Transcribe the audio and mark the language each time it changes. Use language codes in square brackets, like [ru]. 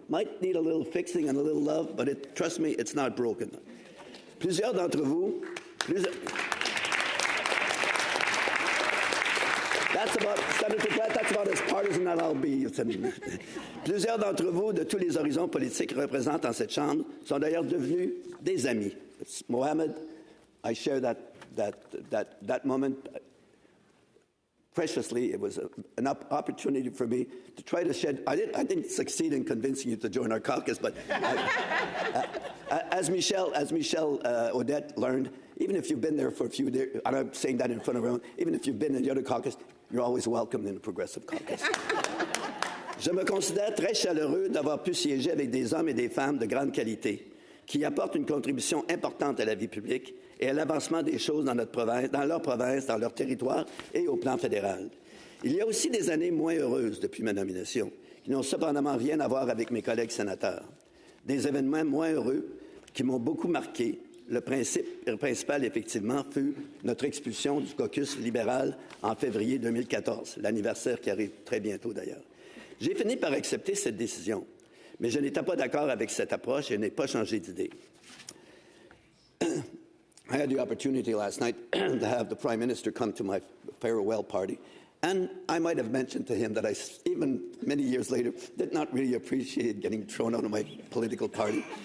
[en] Might need a little fixing and a little love, but trust me, it's not broken. [fr] Plusieurs d'entre vous, [en] that's about as partisan as I'll be. [fr] Plusieurs d'entre vous, de tous les horizons politiques représentés en cette Chambre, sont d'ailleurs devenus des amis. [en] Mohamed, I share that moment preciously. It was an opportunity for me to try to shed. I didn't succeed in convincing you to join our caucus, but as Michelle Odette learned, even if you've been there for a few days, and I'm saying that in front of everyone, even if you've been in the other caucus, you're always welcome in the Progressive Caucus. [fr] Je me considère très chaleureux d'avoir pu siéger avec des hommes et des femmes de grande qualité qui apportent une contribution importante à la vie publique et à l'avancement des choses dans leur province, dans leur territoire et au plan fédéral. Il y a aussi des années moins heureuses depuis ma nomination, qui n'ont cependant rien à voir avec mes collègues sénateurs. Des événements moins heureux qui m'ont beaucoup marqué. Le principal, effectivement, fut notre expulsion du caucus libéral en février 2014, l'anniversaire qui arrive très bientôt d'ailleurs. J'ai fini par accepter cette décision, mais je n'étais pas d'accord avec cette approche et n'ai pas changé d'idée. [en] I had the opportunity last night to have the Prime Minister come to my farewell party, and I might have mentioned to him that I, even many years later, did not really appreciate getting thrown out of my political party.